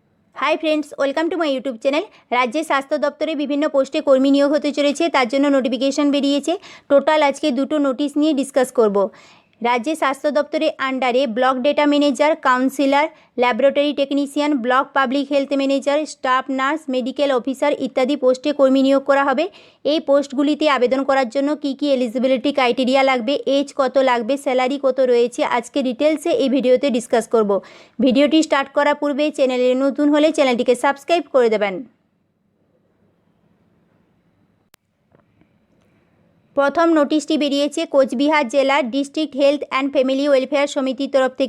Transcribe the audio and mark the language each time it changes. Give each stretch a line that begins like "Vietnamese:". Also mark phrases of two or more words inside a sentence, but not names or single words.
English: Hi friends welcome to my YouTube channel.
Bangla: রাজ্য স্বাস্থ্য দপ্তরে বিভিন্ন পোস্টে কর্মী নিয়োগ হতে चलेছে তার জন্য নোটিফিকেশন বেরিয়েছে। টোটাল আজকে দুটো নোটিশ নিয়ে ডিসকাস করব। রাজ্য স্বাস্থ্য দপ্তরে আন্ডারে
English: block data manager,
Bangla: काउंसिलर,
English: laboratory technician, block public health manager, staff nurse, medical officer
Bangla: ইত্যাদি পোস্টে কর্মী নিয়োগ করা হবে। এই পোস্টগুলিতে আবেদন করার জন্য কি কি
English: eligibility criteria
Bangla: লাগবে, এজ কত লাগবে, স্যালারি কত রয়েছে, আজকে ডিটেলসে এই ভিডিওতে ডিসকাস করব। ভিডিওটি স্টার্ট করার পূর্বে চ্যানেলে নতুন হলে চ্যানেলটিকে সাবস্ক্রাইব করে দেবেন। প্রথম নোটিশটি বেরিয়েছে কোচবিহার জেলার ডিস্ট্রিক্ট হেলথ অ্যান্ড ফ্যামিলি ওয়েলফেয়ার সমিতির তরফ থেকে।